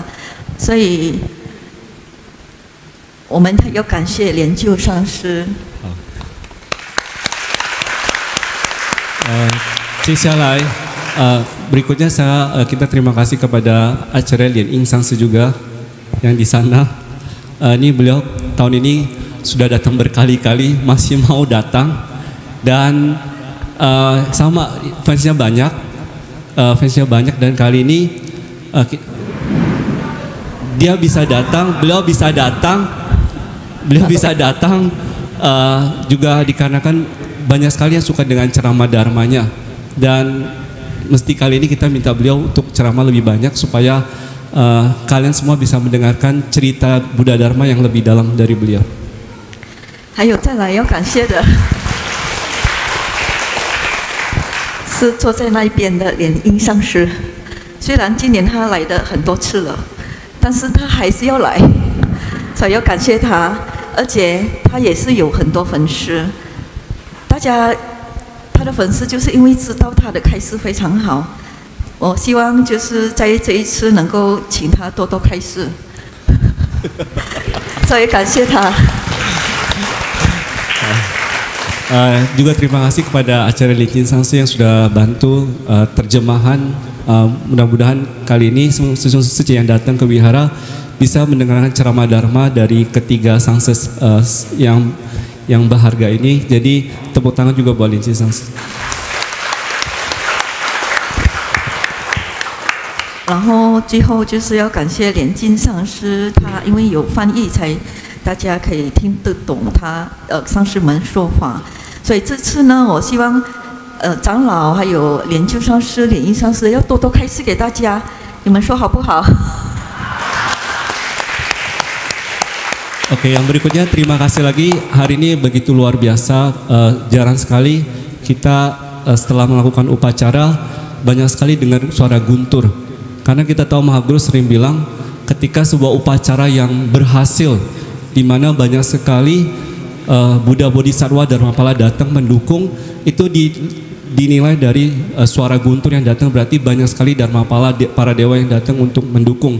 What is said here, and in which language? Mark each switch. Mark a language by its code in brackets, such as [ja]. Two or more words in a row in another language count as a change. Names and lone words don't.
[zh] 所以我们要感谢莲救上师。 [id] 接下来 berikutnya kita terima kasih kepada acara Lien Ing Sangse juga yang di sana. Ini beliau tahun ini sudah datang berkali-kali, masih mau datang dan sama fansnya banyak dan kali ini dia bisa datang, beliau bisa datang juga dikarenakan banyak sekali yang suka dengan ceramah dharmanya dan mesti kali ini kita minta beliau untuk ceramah lebih banyak supaya kalian semua bisa mendengarkan cerita Buddha Dharma yang lebih dalam dari beliau. [zh] 还有再来要感谢的是坐在那一边的莲英上师，虽然今年他来的很多次了，但是他还是要来，所以要感谢他。而且他也是有很多粉丝，大家他的粉丝就是因为知道他的开示非常好，我希望就是在这一次能够请他多多开示，所以感谢他。 [id] Juga terima kasih kepada acara Licin Sangse yang sudah bantu terjemahan. Mudah-mudahan kali ini suci yang datang ke wihara bisa mendengarkan ceramah Dharma dari ketiga Sangse yang berharga ini. Jadi tepuk tangan juga buat Licin Sangse. [zh] 然后最后就是要感谢莲金上师，他因为有翻译才大家可以听得懂他上师们说法，所以这次呢，我希望长老还有莲就上师、莲英上师要多多开示给大家，你们说好不好？ [id] Oke, yang berikutnya terima kasih lagi. Hari ini begitu luar biasa, jarang sekali kita setelah melakukan upacara banyak sekali dengar suara guntur. Karena kita tahu Mahaguru sering bilang ketika sebuah upacara yang berhasil di mana banyak sekali Buddha Bodhisattva Dharmapala datang mendukung, itu dinilai dari suara guntur yang datang, berarti banyak sekali Dharmapala para dewa yang datang untuk mendukung.